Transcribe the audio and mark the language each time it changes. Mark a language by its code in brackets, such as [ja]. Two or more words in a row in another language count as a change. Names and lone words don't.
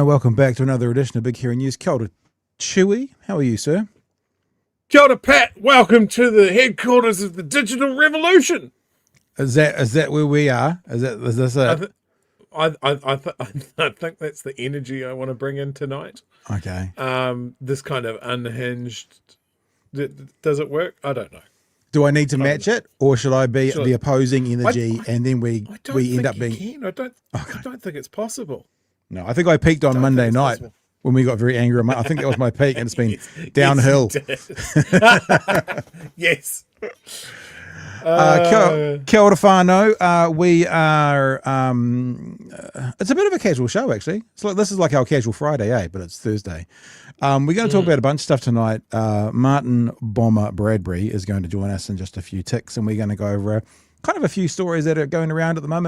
[en] Welcome back to another edition of Big Hero News. [mi] Kia ora, [en] Chewy. How are you, sir? [mi] Kia ora, [en] Pat. Welcome to the headquarters of the digital revolution. Is that where we are? Is this it? I think that's the energy I want to bring in tonight. Okay. This kind of unhinged. Does it work? I don't know. Do I need to match it, or should I be Sure. the opposing energy, and then we end up being? I don't think it's possible. No, I think I peaked on Monday night when we got very angry. I think that was my peak, and it's been downhill. Yes. [mi] Kia ora whānau. [en] We are. It's a bit of a casual show, actually. This is like our casual Friday, but it's Thursday. We're going to talk about a bunch of stuff tonight. Martin Bomber Bradbury is going to join us in just a few ticks, and we're going to go over kind of a few stories that are going around at the moment.